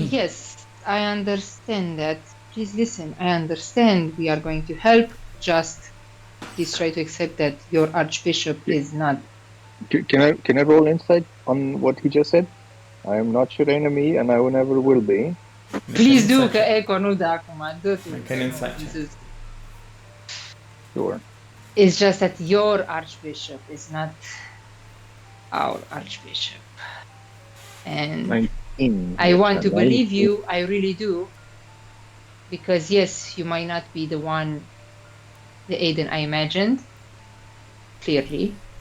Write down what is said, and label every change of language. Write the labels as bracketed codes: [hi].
[en] Yes, I understand that. Please listen. I understand we are going to help. Just please try to accept that your archbishop is not. Can I roll insight on what he just said? I am not your enemy, and I never will be. Please do, [ro] că Eco nu dă acum. Dă-te. [en] Make an insight check. This is- Sure. It's just that your archbishop is not our archbishop. And I want to believe you, I really do. Because yes, you might not be the one, the Aiden I imagined, clearly.